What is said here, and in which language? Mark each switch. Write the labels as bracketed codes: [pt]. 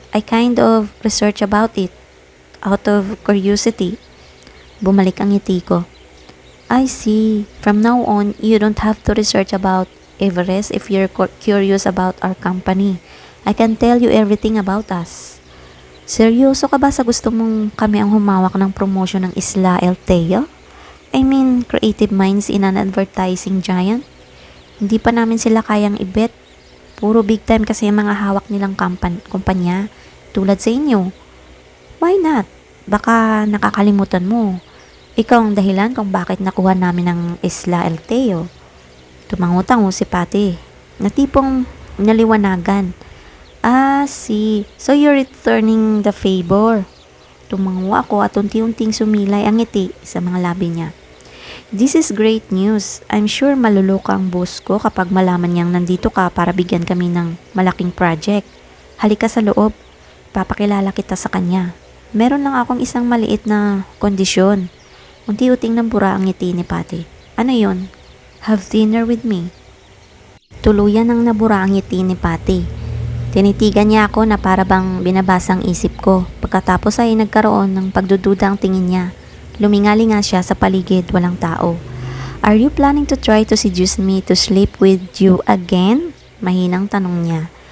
[en] I kind of research about it. Out of curiosity. [tl] Bumalik ang ngiti ko. [en] I see. From now on, you don't have to research about Everest if you're curious about our company. I can tell you everything about us. [tl] Seryoso ka ba sa gusto mong kami ang humawak ng promotion ng Isla El Teo? [en] I mean, creative minds in an advertising giant? [tl] Hindi pa namin sila kayang i-bet. Puro big time kasi ang mga hawak nilang kumpanya, tulad sa inyo. [en] Why not? [tl] Baka nakakalimutan mo. Ikaw ang dahilan kung bakit nakuha namin ang Isla El Teo. Tumangutango si Patty, na tipong naliwanagan. See. [en] So you're returning the favor. [tl] Tumango ako at unti-unting sumilay ang ngiti sa mga labi niya. [en] This is great news. I'm sure [tl] maluluka ang boss ko kapag malaman niyang nandito ka para bigyan kami ng malaking project. Halika sa loob. Papakilala kita sa kanya. Meron lang akong isang maliit na kondisyon. Unti-unting nambura ang ngiti ni Patty. Ano yon? [en] Have dinner with me. [tl] Tuluyan ang nabura ang ngiti ni Patty. Tinitigan niya ako na para bang binabasang isip ko. Pagkatapos ay nagkaroon ng pagdududa ang tingin niya. Lumingali nga siya sa paligid, walang tao. [en] Are you planning to try to seduce me to sleep with you again? [tl] Mahinang tanong niya.